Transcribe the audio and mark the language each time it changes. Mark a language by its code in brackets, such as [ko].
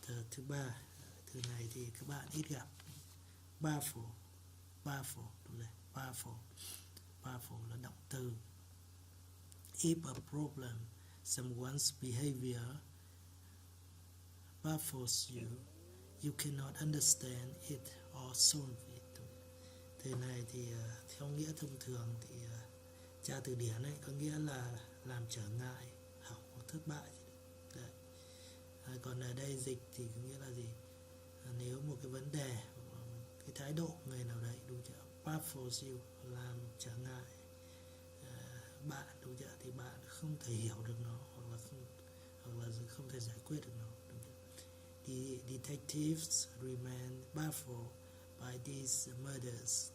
[vi] Thứ ba, từ này thì các bạn ít gặp. Baffle, đúng rồi. Baffle là động từ. [en] If a problem someone's behavior baffles you, you cannot understand it or solve it. [vi] Từ này thì theo nghĩa thông thường thì tra từ điển ấy có nghĩa là làm trở ngại, hỏng hoặc thất bại. Đấy. Còn ở đây dịch thì có nghĩa là gì? Nếu một cái vấn đề, cái thái độ người nào đấy, đúng chưa? Baffles you, làm trở ngại bạn, đúng chưa? Thì bạn không thể hiểu được nó hoặc là không thể giải quyết được nó. [en] The detectives remain baffled by these murders.